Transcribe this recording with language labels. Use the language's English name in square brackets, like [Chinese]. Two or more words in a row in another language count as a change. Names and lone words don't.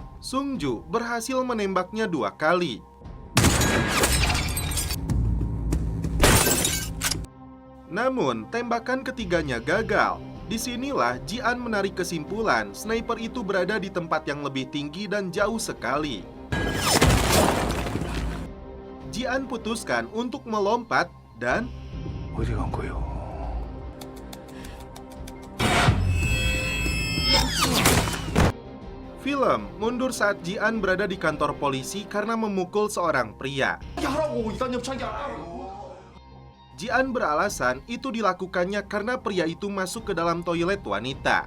[Indonesian] Sungju berhasil menembaknya 2 kali. Namun, tembakan ketiganya gagal. Disinilah Ji-an menarik kesimpulan sniper itu berada di tempat yang lebih tinggi dan jauh sekali. Ji-an putuskan untuk melompat dan [Korean] 어디 간 거요? [Indonesian] film mundur saat Ji-an berada di kantor polisi karena memukul seorang pria. Ji-an beralasan itu dilakukannya karena pria itu masuk ke dalam toilet wanita.